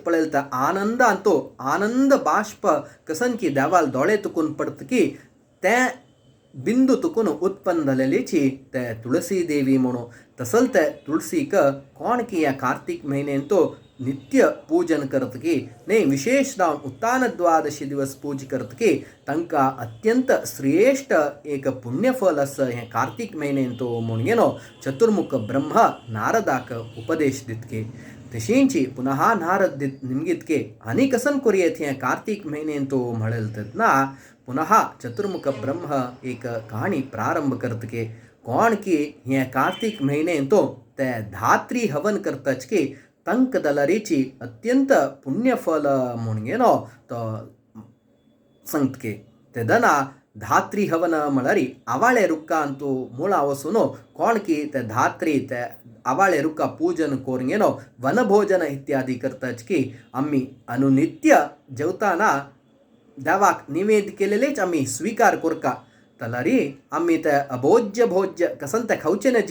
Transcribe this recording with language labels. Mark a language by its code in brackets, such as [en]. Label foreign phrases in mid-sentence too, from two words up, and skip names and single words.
[kok] पळयल ते आनंदान तो आनंद बाष्प कसन की देवाल दोळे तुकून पडतकी ते बिंदू तुकून उत्पन्न जालेलीची ते तुळसी देवी म्हणून तसल ते तुळसीक कोण की या कार्तीक म्हयनेन तो नित्य पूजन करतकी ने विशेष जावन उत्तान द्वादशी दिवस पूज करतकी तांकां अत्यंत श्रेष्ठ एक पुण्यफल आसा हें कार्तीक म्हयनेन तो म्हूण येनो चतुर्मुख ब्रह्म नारदाक उपदेश दितके तशींची पुनः नारद निमगितके आनी कसन कोरयेत हें कार्तीक म्हयनेन तो म्हळेल तेदना पुनः चतुर्मुख ब्रह्म एक कहाणी प्रारंभ करतके कोण की हें कार्तीक म्हयनेन तो ते धात्री हवन करतच की तंक दलरीची अत्यंत पुण्यफल म्हूण येनो तो सांगतके तेदना धात्री हवन म्हळ्यारी आवाळे रुक्कान तूं मुळा वचून कोण की ते धात्री ते आवाळे रुक्का पूजन करून येनो वनभोजन इत्यादी करतच की आमी अनुनित्य जेवताना देवाक निवेद केलेलेच आमी स्वीकार करका तलारी आमी ते अभोज्य भोज्य कसन ते खावचे नज